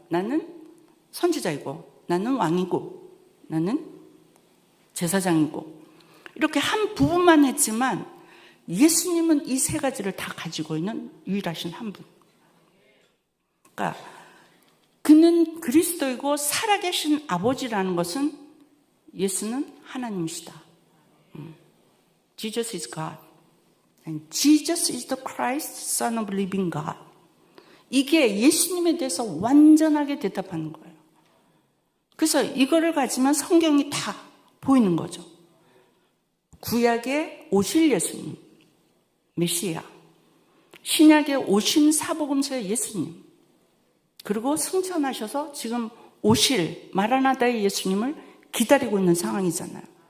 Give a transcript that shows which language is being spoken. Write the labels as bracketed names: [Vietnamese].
[Korean] 나는 선지자이고, 나는 왕이고, 나는 제사장이고, 이렇게 한 부분만 했지만 예수님은 이 세 가지를 다 가지고 있는 유일하신 한 분. 그러니까 그는 그리스도이고 살아계신 아버지라는 것은 예수는 하나님이시다. [English] Jesus is God. And Jesus is the Christ, Son of Living God. [Korean] 이게 예수님에 대해서 완전하게 대답하는 거예요. 그래서 이거를 가지면 성경이 다 보이는 거죠. 구약에 오실 예수님, 메시아. 신약에 오신 사복음서의 예수님. 그리고 승천하셔서 지금 오실 마라나다의 예수님을 기다리고 있는 상황이잖아요.